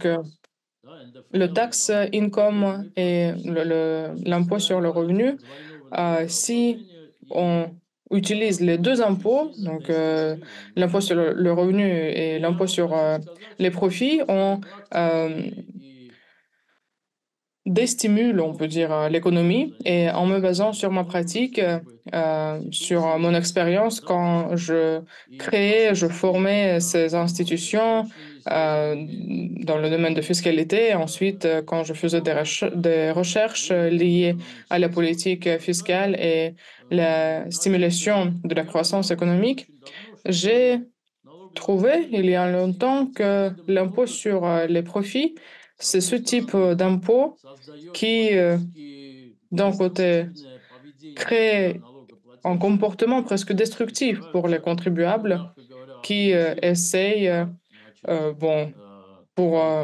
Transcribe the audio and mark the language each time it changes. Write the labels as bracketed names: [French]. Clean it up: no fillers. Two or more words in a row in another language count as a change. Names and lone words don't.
[Russian] да, [French] le [Russian] НДФЛ и [French] taxe [Russian] налог прибыли, [French] income [Russian] мы [French] et [Russian] фактически [French] l'impôt sur [Russian] осуществляем [French] le [Russian] политику [French] revenu, [Russian] двойного [French] si [Russian] налогообложения и [French] on utilise les deux impôts, [Russian] политики [French] donc [Russian] дестимулирования. [French] l'impôt sur le revenu et [Russian] Я [French] l'impôt [Russian] вам [French] sur [Russian] хочу сказать, [French] les [Russian] что [French] profits, [Russian] на своей [French] on [Russian] практике euh, и [French] déstimule, on peut dire, [Russian] опыте я [French] l'économie. Et en [Russian] занимался [French] me basant [Russian] специальной [French] sur ma [Russian] налоговой [French] pratique, [Russian] службой, [French] sur [Russian] институции [French] mon [Russian] здесь, в [French] expérience, quand [Russian] законодательстве. [French] je [Russian] И [French] créais, je [Russian] впоследствии, [French] formais [Russian] когда [French] ces [Russian] занимался [French] institutions [Russian] научными исследованиями [French] dans le domaine de fiscalité. Ensuite, quand je faisais des recherches liées à la [Russian] выгодно-экономического [French] politique fiscale et la [Russian] начал [French] stimulation de la [Russian] я [French] croissance [Russian] обнаружил [French] économique, [Russian] очень давно, [French] j'ai [Russian] что [French] trouvé il y a longtemps que l'impôt sur les profits, c'est ce type d'impôt qui, d'un côté, crée un comportement presque destructif pour les contribuables qui essayent, bon, pour